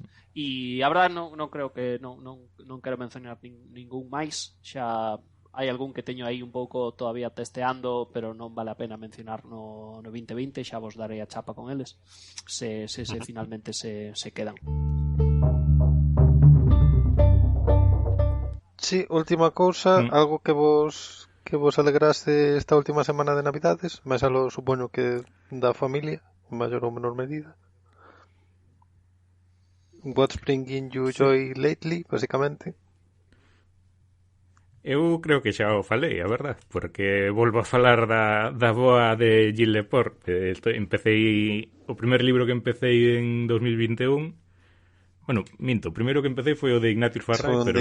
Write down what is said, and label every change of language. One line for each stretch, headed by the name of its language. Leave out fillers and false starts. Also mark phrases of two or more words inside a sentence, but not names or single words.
Galician: E a verdade non creo que non quero mencionar ningún máis, xa hai algún que teño aí un pouco todavía testeando, pero non vale a pena mencionar no 2020, xa vos darei a chapa con eles se finalmente se quedan. Sí, última cousa, algo que vos alegraste esta última semana de Navidades, máis algo supoño que da familia, en maior ou menor medida.
English: What's bringing you joy lately,
Galician: basicamente? Eu creo que xa o falei, a verdad, porque volvo a falar da boa de Gilles Leport. Empecé o primer libro que empecé en 2021. Bueno, minto, o primeiro que empecé foi o de Ignatius Farray, pero